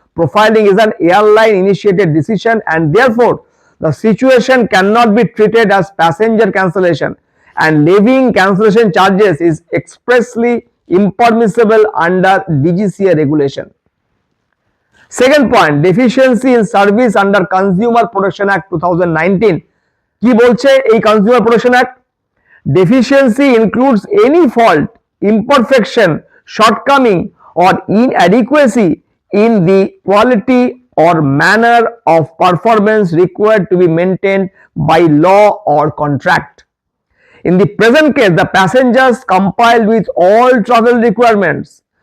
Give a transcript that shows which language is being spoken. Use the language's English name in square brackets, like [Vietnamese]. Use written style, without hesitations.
[English] Profiling is an airline initiated decision and therefore the situation cannot be treated as passenger cancellation, and levying cancellation charges is expressly impermissible under DGCA regulation. Second point, deficiency in service under Consumer Protection Act 2019. [Bangla] কি বলছে এই Consumer Protection Act? [English] Deficiency includes any fault, imperfection, shortcoming or inadequacy in the quality or manner of performance required to be maintained by law or contract. In the present case, the passengers complied with all travel requirements.